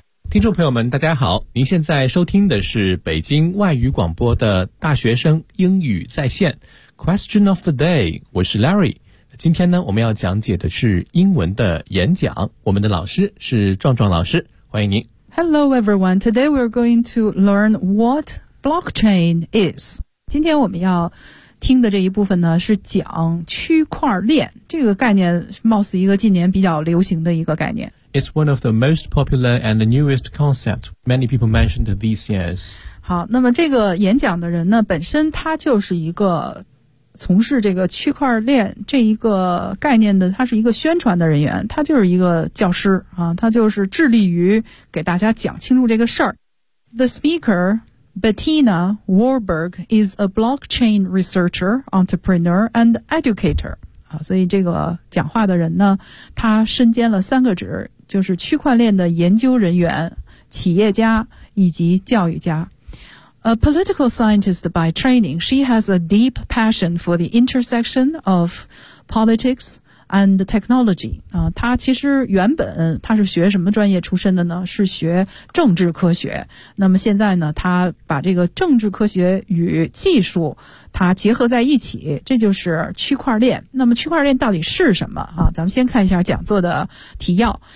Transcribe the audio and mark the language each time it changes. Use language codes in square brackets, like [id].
[zh] 听众朋友们大家好，您现在收听的是北京外语广播的大学生英语在线 Question of the day， 我是 Larry。今天呢，我们要讲解的是英文的演讲。我们的老师是壮壮老师，欢迎您。 [en] Hello everyone, today we're going to learn what blockchain is. [zh] 今天我们要听的这一部分呢，是讲区块链。这个概念貌似一个近年比较流行的一个概念。 [en] It's one of the most popular and the newest concepts. Many people mentioned these years. [zh] 好，那么这个演讲的人呢，本身他就是一个从事这个区块链这一个概念的，他是一个宣传的人员，他就是一个教师啊，他就是致力于给大家讲清楚这个事儿。 [en] The speaker, Bettina Warburg, is a blockchain researcher, entrepreneur, and educator. [zh] 啊，所以这个讲话的人呢，他身兼了三个职，就是区块链的研究人员、企业家以及教育家。 [en] A political scientist by training, she has a deep passion for the intersection of politics and technology. [zh] 她其实原本她是学什么专业出身的呢？是学政治科学。那么现在呢，她把这个政治科学与技术它结合在一起，这就是区块链。那么区块链到底是什么啊？咱们先看一下讲座的提要。